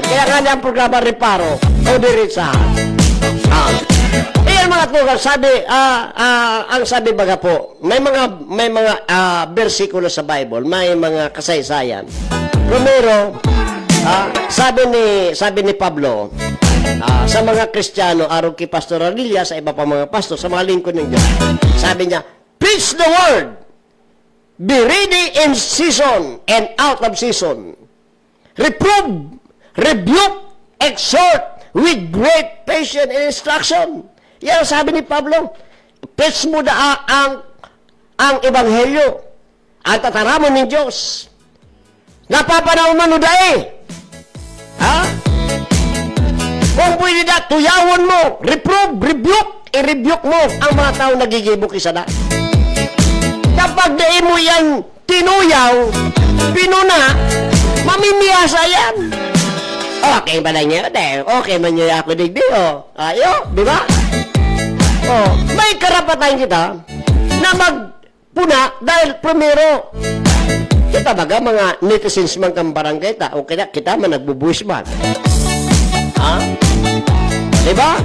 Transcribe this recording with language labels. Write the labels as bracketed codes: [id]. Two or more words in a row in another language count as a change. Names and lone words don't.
[bik] Kaya nga niya ang programa reparo o diritsahan. Iyan mga tugang, sabi, ang sabi baga po, may mga bersikulo sa Bible, may mga kasaysayan. [tl] Primero, sabi ni Pablo, sa mga Kristiyano, araw kay Pastor Arilya, sa iba pa mga pastor, sa mga lingkod ng Diyos, sabi niya, [en] preach the word, be ready in season and out of season. Reprove, rebuke, exhort with great patience and instruction. [tl] Yan sabi ni Pablo. [bik] Preach mo na ang ebanghelyo. Ang tataramon ng Diyos. Napapanaw man o dahi. Ha? Kung pwede na, tuyawon mo, [en] reprove, rebuke, [bik] i-rebuke mo ang mga tao nagigibok isa na. Kapag dahil mo yan tinuyaw, pinuna, mamimiyasa yan. Okay ba na niya? Okay man niya ako digdi, oh. [tl] Ayo, di ba? [bik] Oh, may karapatan kita na magpuna dahil primero, kita baga mga netizens man kang barangay ta, o kita man nagbubuwis man. [tl] Ha? Di ba?